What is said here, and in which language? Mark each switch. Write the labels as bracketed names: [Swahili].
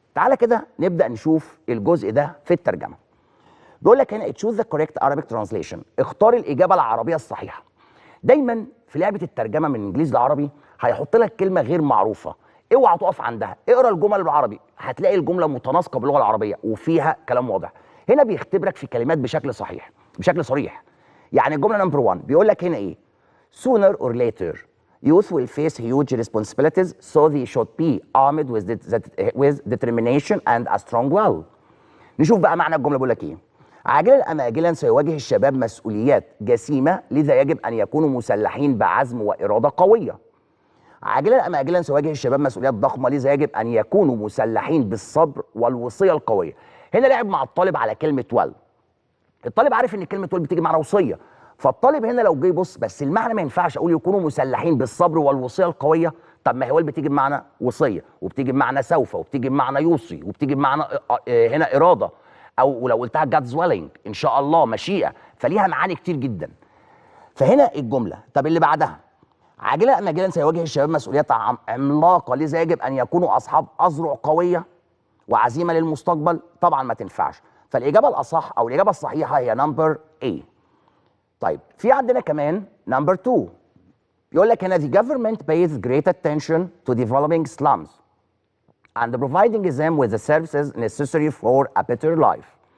[Arabic] تعالى كده نبدا نشوف الجزء ده في الترجمه. بيقول لك هنا [English] choose the correct Arabic translation، [Arabic] اختار الاجابه العربيه الصحيحه. دايما في لعبه الترجمه من انجليزي لعربي هيحط لك كلمه غير معروفه، اوعى تقف عندها، اقرا الجمل بالعربي، هتلاقي الجمله متناسقه باللغه العربيه وفيها كلام واضح. هنا بيختبرك في كلمات بشكل صريح. يعني الجمله نمبر 1 بيقول لك هنا ايه؟ [English] sooner or later youth will face huge responsibilities so they should be armed with determination and a strong will. [Arabic] نشوف بقى معنى الجمله. بيقول لك ايه؟ عاجلا ام اجلا سيواجه الشباب مسؤوليات جسيمه، لذا يجب ان يكونوا مسلحين بعزم واراده قويه. عاجلا ام اجلا سيواجه الشباب مسؤوليات ضخمه، لذا يجب ان يكونوا مسلحين بالصبر والوصيه القويه. هنا لعب مع الطالب على كلمه وال. الطالب عارف ان كلمه وال بتيجي معنى وصيه، فالطالب هنا لو جه يبص بس المعنى ما ينفعش اقول يكونوا مسلحين بالصبر والوصيه القويه. طب ما هي وال بتيجي بمعنى وصيه، وبتيجي بمعنى سوف، وبتيجي بمعنى يوصي، وبتيجي بمعنى هنا اراده، او لو قلتها جادز ويلنج، ان شاء الله، مشيئه، فليها معاني كتير جدا. فهنا الجمله. طب اللي بعدها، عاجلا ام اجلا سيواجه الشباب مسؤوليات عملاقه، لذا يجب ان يكونوا اصحاب اذرع قويه وعزيمه للمستقبل. طبعا ما تنفعش. فالاجابه الاصح او الاجابه الصحيحه هي نمبر A. طيب، في عندنا كمان نمبر 2 يقول لك هنا [English] the government pays great attention to developing slums and providing them with the services necessary for a better life.